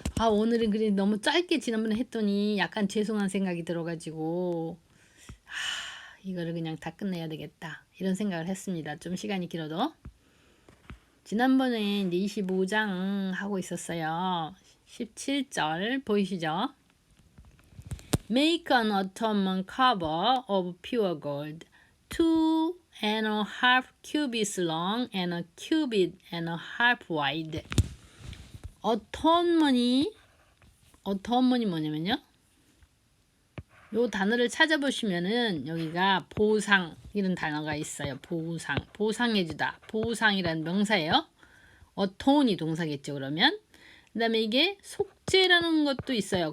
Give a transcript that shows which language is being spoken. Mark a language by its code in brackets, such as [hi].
[ko] 오늘은 그래 너무 짧게 지난번에 했더니 약간 죄송한 생각이 들어가지고, 이거를 그냥 다 끝내야 되겠다. 이런 생각을 했습니다. 좀 시간이 길어도. 지난번에 이제 25장 하고 있었어요. 17절 보이시죠? [en] Make an ottoman cover of pure gold, 2.5 cubits long and a cubit and a half wide. [ko] ottoman이 뭐냐면요. 요 단어를 찾아보시면은 여기가 보상 이런 단어가 있어요. 보상해주다. 보상이라는 명사예요. 어톤이 동사겠죠. 그러면 그 다음에 이게 속죄라는 것도 있어요.